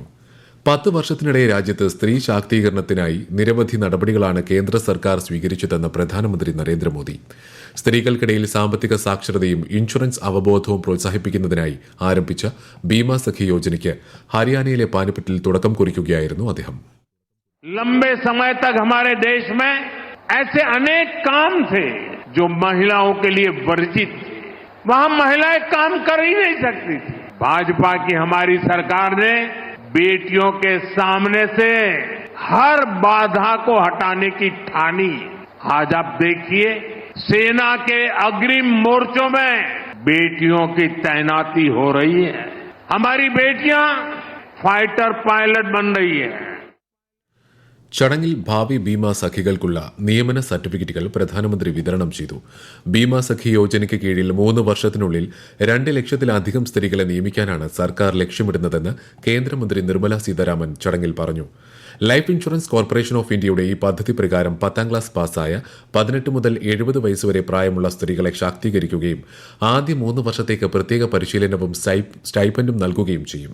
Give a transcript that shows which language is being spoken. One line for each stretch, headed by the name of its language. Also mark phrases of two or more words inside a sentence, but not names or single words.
Malayalam: 10 വർഷത്തിനിടെ രാജ്യത്ത് സ്ത്രീ ശാക്തീകരണത്തിനായി നിരവധി നടപടികളാണ് കേന്ദ്ര സർക്കാർ സ്വീകരിച്ചതെന്ന് പ്രധാനമന്ത്രി നരേന്ദ്രമോദി. സ്ത്രീകൾക്കിടയിൽ സാമ്പത്തിക സാക്ഷരതയും ഇൻഷുറൻസ് അവബോധവും പ്രോത്സാഹിപ്പിക്കുന്നതിനായി ആരംഭിച്ച ഭീമ സഖി യോജനയ്ക്ക് ഹരിയാനയിലെ പാനിപ്പറ്റിൽ തുടക്കം കുറിക്കുകയായിരുന്നു അദ്ദേഹം.
Hindi: लंबे समय तक हमारे देश में ऐसे अनेक काम थे जो महिलाओं के लिए वर्जित थे. वहां महिलाएं काम कर ही नहीं सकती थी. भाजपा की हमारी सरकार ने बेटियों के सामने से हर बाधा को हटाने की ठानी. आज आप देखिए, सेना के अग्रिम मोर्चों में बेटियों की तैनाती हो रही है. हमारी बेटियां
English: fighter pilot
Hindi: बन रही है.
Malayalam: ചടങ്ങിൽ ഭാവി ഭീമ സഖികൾക്കുള്ള നിയമന സർട്ടിഫിക്കറ്റുകൾ പ്രധാനമന്ത്രി വിതരണം ചെയ്തു. ഭീമ സഖി യോജനയ്ക്ക് കീഴിൽ 3 വർഷത്തിനുള്ളിൽ 2 ലക്ഷത്തിലധികം സ്ത്രീകളെ നിയമിക്കാനാണ് സർക്കാർ ലക്ഷ്യമിടുന്നതെന്ന് കേന്ദ്രമന്ത്രി നിർമ്മല സീതാരാമൻ ചടങ്ങിൽ പറഞ്ഞു. ലൈഫ് ഇൻഷുറൻസ് കോർപ്പറേഷൻ ഓഫ് ഇന്ത്യയുടെ ഈ പദ്ധതി പ്രകാരം 10ാം ക്ലാസ് പാസ്സായ 18 മുതൽ 70 വയസ്സുവരെ പ്രായമുള്ള സ്ത്രീകളെ ശാക്തീകരിക്കുകയും ആദ്യ 3 വർഷത്തേക്ക് പ്രത്യേക പരിശീലനവും സ്റ്റൈപ്പൻഡും നൽകുകയും ചെയ്യും.